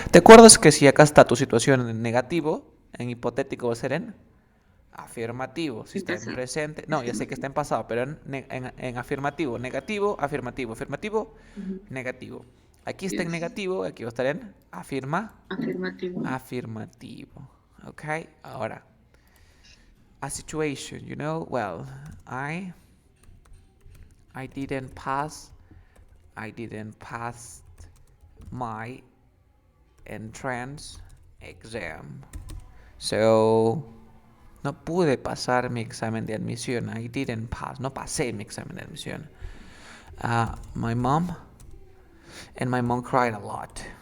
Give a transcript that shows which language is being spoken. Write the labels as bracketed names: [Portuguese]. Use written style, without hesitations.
[Spanish] ¿Te acuerdas que si acá está tu situación en negativo, en hipotético va a ser en afirmativo? Si En está en pasado. presente, no, ya sé que está en pasado, pero en afirmativo, negativo, afirmativo, afirmativo, Ujú. negativo. Aquí está en [English] Yes. [Spanish] negativo, aquí va a estar en Afirmativo. afirmativo. Ok, ahora, [English] a situation, you know, well, I didn't pass, I didn't pass my entrance exam. [Spanish] So, no pude pasar mi examen de admisión. [English] I didn't pass. [Spanish] No pasé mi examen de admisión. [English] My mom cried a lot.